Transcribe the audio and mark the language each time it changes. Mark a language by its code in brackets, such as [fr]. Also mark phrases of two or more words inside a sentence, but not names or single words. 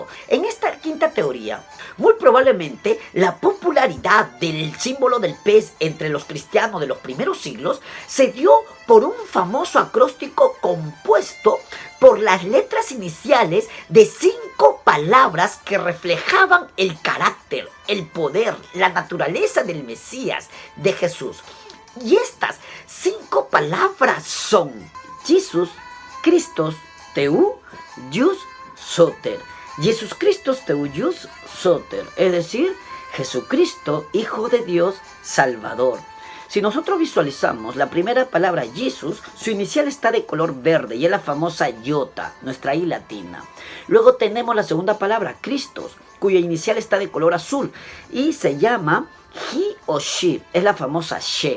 [es] En esta quinta teoría, muy probablemente la popularidad del símbolo del pez entre los cristianos de los primeros siglos se dio por un famoso acróstico compuesto por las letras iniciales de 5 palabras que reflejaban el carácter, el poder, la naturaleza del Mesías, de Jesús. Y estas 5 palabras son Jesús, [el] Χριστός, Θεοῦ, Υἱός, Σωτήρ. Ἰησοῦς Χριστός, Θεοῦ, Υἱός, Σωτήρ. [es] Es decir, Jesucristo, Hijo de Dios, Salvador. Si nosotros visualizamos la primera palabra Jesús, su inicial está de color verde y es la famosa iota, nuestra I latina. Luego tenemos la segunda palabra, Christos, cuya inicial está de color azul y se llama He o She, es la famosa She.